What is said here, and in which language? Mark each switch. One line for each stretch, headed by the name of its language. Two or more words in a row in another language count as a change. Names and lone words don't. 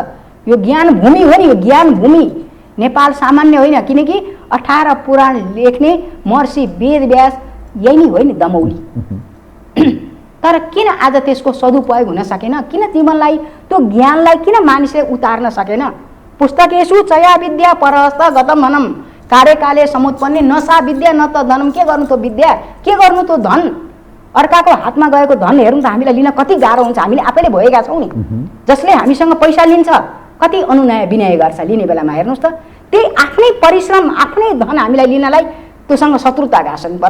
Nepali: यो ज्ञान भूमि हो नि, यो ज्ञान भूमि। नेपाल सामान्य होइन, किनकि 18 पुराण लेख्ने महर्षि वेद व्यास यही नै हो नि, दमौली। तर किन आज त्यसको सदुपयोग हुन सकेन? किन जीवनलाई त्यो ज्ञानलाई किन मानिसले उतार्न सकेन?
Sanskrit: पुस्तकेषु चया विद्या परहस्त गतम भनम कार्यकाले समुत्पन्ने नसा विद्या न त धनम।
Nepali: के गर्नु त विद्या, के गर्नु त धन? अर्काको हातमा गएको धन हेर्नु त हामीलाई लिन कति गाह्रो हुन्छ। हामीले आफैले भएका छौँ नि। जसले हामीसँग पैसा लिन्छ कति अनुनय विनय गर्छ लिने बेलामा। हेर्नुहोस् त, त्यही आफ्नै परिश्रम आफ्नै धन हामीलाई लिनलाई त्योसँग शत्रुता गाँस्नुपर्छ।